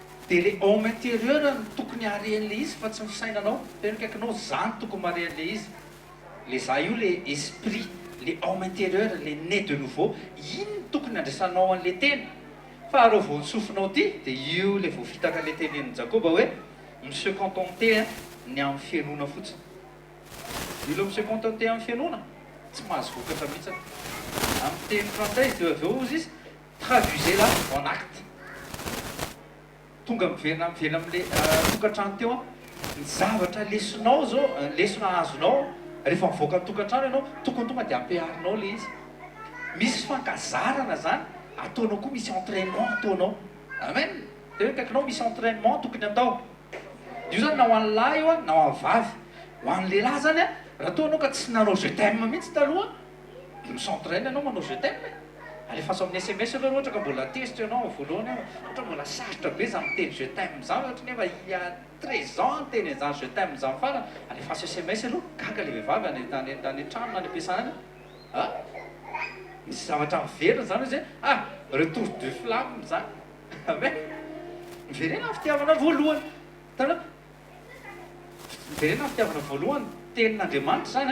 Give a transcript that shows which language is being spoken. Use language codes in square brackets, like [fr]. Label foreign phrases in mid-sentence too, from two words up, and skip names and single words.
[mg] dia [fr] le homme intérieur [mg] no tokony harean'le izy fa tsy misainanao tena kaikinao zany tokony maharean'le izy le za io [fr] le esprit le homme intérieur le né de nouveau [mg] iny tokony andraisanao an'le tena fa reo vao sofinao ty dia io le vao fitaka le tenen'ny Jakoba hoe [fr] monsieur contenté [mg] ny amin'ny fianona fotsiny io le [fr] monsieur contenté [mg] amin'ny fianona tsy mahazo vokatra mihitsy amin'ny teny frantsay de aveo izy izy [fr] traduisez-la en acte [mg] tonga mivena amin'le tokantrano teo ny zavatra lesonao zao lesona azonao rehefa mivoaka ny tokantrano ianao tokony tonga dia ampiarinao le izy misy fankazarana zany ataonao koa misy entraînement ataonao amen de hoe kaikinao misy entraînement tokony atao io zany na ho an'ny lahy io a na ho an'ny vavy ho an'ny lehilahy zany a raha ataonao ka tsy nanao [fr] je t'aime [mg] mihitsy taloha misentraîne anao manao [fr] je t'aime [mg] alefaso amin'ny SMS aloha ohatra ka mbola test ianao voalohany ohatra mbola sarotra be za miteny [fr] je t'aime [mg] zany ohatra nefa il [fr] y a 13 ans [mg] teny zany [fr] je t'aime [mg] zany farany alefaso SMS aloha gaga le vehivavy any an-trano na any am-piasana a misy zavatra miverina zany hoe zay [fr] retour de flamme [mg] zany ame miverena fitiavana voalohany tana miverena fitiavana voalohany tenin'Andriamanitra zany